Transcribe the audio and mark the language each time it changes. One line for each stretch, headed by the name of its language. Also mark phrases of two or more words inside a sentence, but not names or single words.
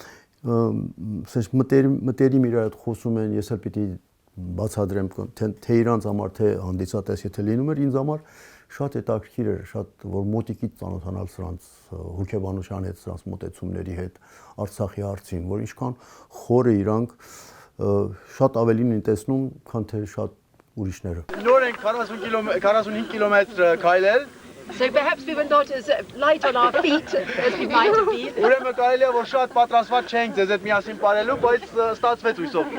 Armenian: մտերիմ իրար հետ խոսում են, ես էլ պիտի բացատրեմ թե իրանց համար, թե հանդիսատես եթե լինում էր, ինձ համար շատ հետաքրքիր էր, շատ որ մոտիկից ծանոթանալ սրանց հոգեբանության հետ, սրանց մոտեցումների հետ, Արցախի հարցին, որ ինչքան խորը իրանք շատ ավելին են տեսնում, քան թե շատ ուրիշները։ Նոր ենք 45 կիլոմետր քայլել։
English: So perhaps we were not as light on our feet as we might have been.
Armenian: Ուրեմն կարելի է որ շատ պատրաստված չենք ձեզ հետ միասին ապրելու, բայց ստացվեց հույսով։